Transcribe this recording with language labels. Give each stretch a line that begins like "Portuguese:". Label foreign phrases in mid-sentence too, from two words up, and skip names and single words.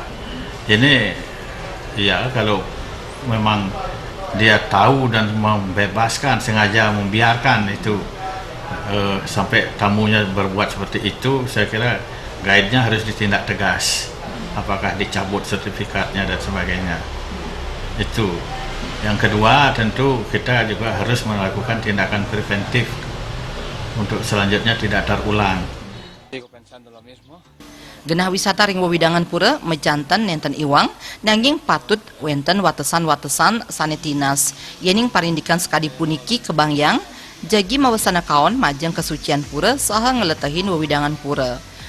Indonesian: Ini ya kalau memang dia tahu dan membebaskan, sengaja membiarkan itu sampai tamunya berbuat seperti itu, saya kira guide-nya harus ditindak tegas. Apakah dicabut sertifikatnya dan sebagainya. Itu. Yang kedua tentu kita juga harus melakukan tindakan preventif untuk selanjutnya tidak terulang.
Balinese: Genah wisata ring wewidangan pura menjantan nenten iwang nanging patut wenten watesan-watesan sanetinas yening parindikan sekadi puniki kebangyang jagi mawasana kaon majeng kesucian pura saha ngeletahin wewidangan pura.